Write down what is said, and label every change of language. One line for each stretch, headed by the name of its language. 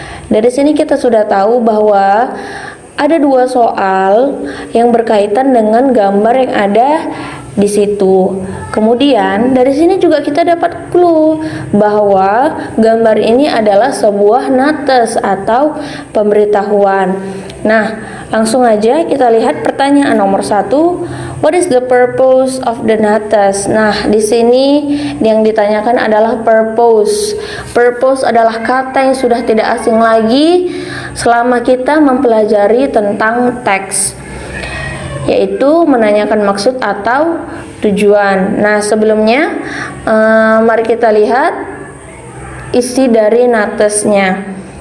Indonesian: Dari sini kita sudah tahu bahwa ada dua soal yang berkaitan dengan gambar yang ada di situ. Kemudian dari sini juga kita dapat clue bahwa gambar ini adalah sebuah notice atau pemberitahuan. Nah, langsung aja kita lihat pertanyaan nomor 1.
English: What is the purpose of the notice?
Indonesian: Nah, di sini yang ditanyakan adalah purpose. Purpose adalah kata yang sudah tidak asing lagi selama kita mempelajari tentang teks, yaitu menanyakan maksud atau tujuan. Nah, sebelumnya mari kita lihat isi dari notice-nya.